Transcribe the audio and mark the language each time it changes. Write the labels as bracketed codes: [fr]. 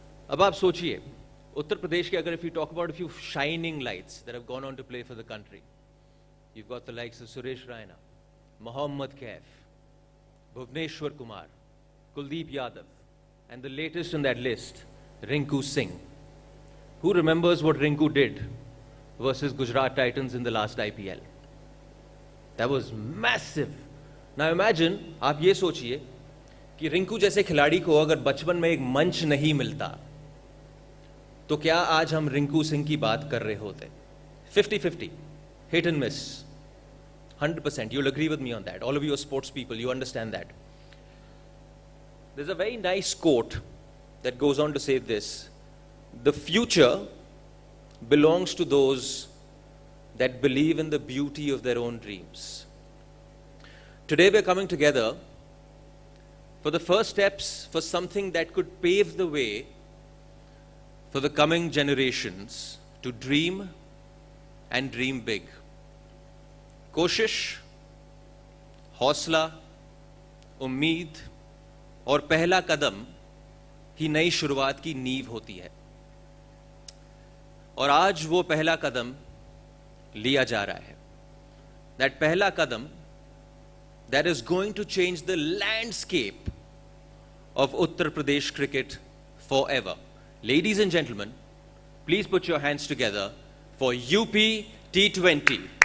[hi] अब आप सोचिए, उत्तर प्रदेश के अगर [en] if you talk about a few shining lights that have gone on to play for the country, you've got the likes of Suresh Raina, Mohammad Kaif, Bhuvneshwar Kumar, Kuldeep Yadav, and the latest in that list, Rinku Singh. Who remembers what Rinku did versus Gujarat Titans in the last IPL? That was massive. Now imagine, [hi] आप ये सोचिए कि रिंकू जैसे खिलाड़ी को अगर बचपन में एक मंच नहीं मिलता तो क्या आज हम रिंकू सिंह की बात कर रहे होते? [en] 50-50, hit and miss, 100%. You'll agree with me on that. All of you are sports people, you understand that. There's a very nice quote that goes on to say this: the future belongs to those that believe in the beauty of their own dreams. Today we're coming together for the first steps for something that could pave the way for the coming generations to dream and dream big. [hi] कोशिश, हौसला, उम्मीद और पहला कदम ही नई शुरुआत की नींव होती है। और आज वो पहला कदम लिया जा रहा है। [en] That [hi] पहला कदम [en] that is going to change the landscape of Uttar Pradesh cricket forever. Ladies and gentlemen, please put your hands together for UP T20.